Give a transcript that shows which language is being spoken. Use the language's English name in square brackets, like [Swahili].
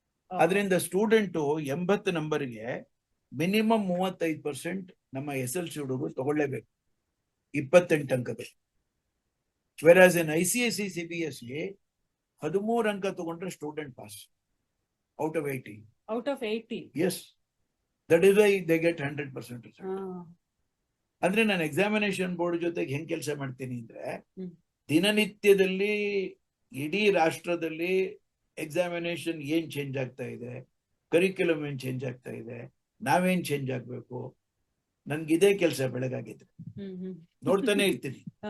[Kannada] ಅದರಿಂದ ಸ್ಟೂಡೆಂಟು 80 ನಂಬರ್ಗೆ ಮಿನಿಮಮ್ 35% ನಮ್ಮ SLC ಹುಡುಗರು ತಗೊಳ್ಳೇಬೇಕು 28 ಅಂಕಗಳು. [English] whereas in ICSE CBSE 13 [Kannada] ಅಂಕ ತಗೊಂಡ್ರೆ [English] Student pass out of 80. Out of 80. Yes, that is why they get 100% result. [Kannada] ಅಂದ್ರೆ ನಾನು ಎಕ್ಸಾಮಿನೇಷನ್ ಬೋರ್ಡ್ ಜೊತೆಗೆ ಹೆಂಗ್ ಕೆಲಸ ಮಾಡ್ತೀನಿ ಅಂದ್ರೆ, ದಿನನಿತ್ಯದಲ್ಲಿ ಇಡೀ ರಾಷ್ಟ್ರದಲ್ಲಿ ಎಕ್ಸಾಮಿನೇಷನ್ ಏನ್ ಚೇಂಜ್ ಆಗ್ತಾ ಇದೆ, ಕರಿಕ್ಯುಲಮ್ ಏನ್ ಚೇಂಜ್ ಆಗ್ತಾ ಇದೆ, ನಾವೇನ್ ಚೇಂಜ್ ಆಗ್ಬೇಕು, ನನ್ಗಿದೇ ಕೆಲಸ ಬೆಳಗಾಗಿದ್ರೆ ನೋಡ್ತಾನೆ ಇರ್ತೀನಿ.